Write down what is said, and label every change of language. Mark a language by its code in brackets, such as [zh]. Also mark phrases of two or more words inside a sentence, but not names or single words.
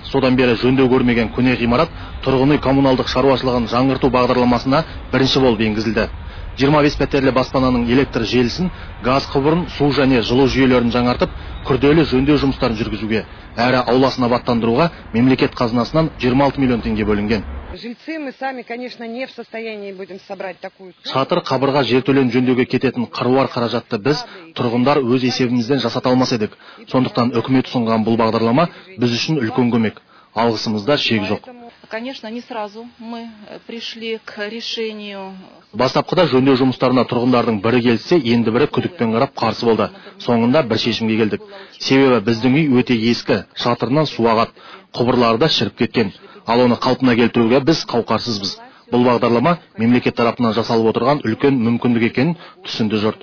[kk] Содан бері жөндеу көрмеген көне ғимарат тұрғын үй коммуналдық шаруашылығын жаңғырту бағдарламасына бірінші болып енгізілді. 25 пәтерлі баспананың электр желісін, газ құбырын, су және жылу жүйелерін жаңартып, күрделі жөндеу жұмыстарын жүргізуге, әрі ауласын абаттандыруға мемлекет қазынасынан 26 миллион теңге бөлінген. [ru] Жильцы мы сами, конечно, не в состоянии будем собрать такую сумму. [kk] Шатыр, қабырға, жертөлені жөндеуге кететін қыруар қаражатты біз, тұрғындар өз есебімізден жасата алмас едік. Сондықтан үкімет ұсынған бұл бағдарлама біз үшін үлкен көмек. Алғысымызда шек жоқ. [ru] Конечно, не сразу мы пришли к решению. [kk] Бастапқыда жөндеу жұмыстарына тұрғындардың бірі келсе, енді бірі күдікпен қарап қарсы болды. Соңында бір шешімге келдік. Себебі біздің үй өте ескі, шатырынан су ағады, құбырлары да шіріп кеткен. Ал оны қалпына келтіруге біз қауқарсызбыз. Бұл бағдарлама мемлекет тарапынан жасалып отырған үлкен мүмкіндік екенін түсінді жұрт.